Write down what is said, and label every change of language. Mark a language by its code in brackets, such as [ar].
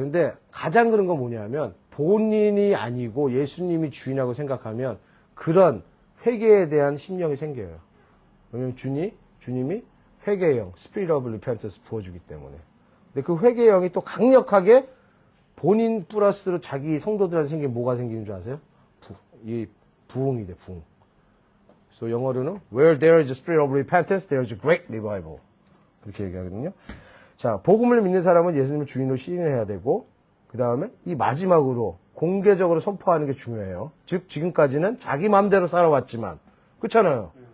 [ko] 근데 가장 그런 건 뭐냐면 본인이 아니고 예수님이 주인하고 생각하면 그런 회개에 대한 심령이 생겨요. 왜냐면 주님이 회개형, [en] Spirit of Repentance [ko] 부어주기 때문에. 근데 그 회개형이 또 강력하게 본인 플러스로 자기 성도들한테 생기면 뭐가 생기는 줄 아세요? 이 부흥이 돼, 부흥. 그래서 영어로는 [en] Where there is a spirit of repentance, there is a great revival. [ko] 그렇게 얘기하거든요. 자, 복음을 믿는 사람은 예수님을 주인으로 시인해야 되고, 그 다음에 이 마지막으로 공개적으로 선포하는 게 중요해요. 즉, 지금까지는 자기 마음대로 살아왔지만, 그렇잖아요.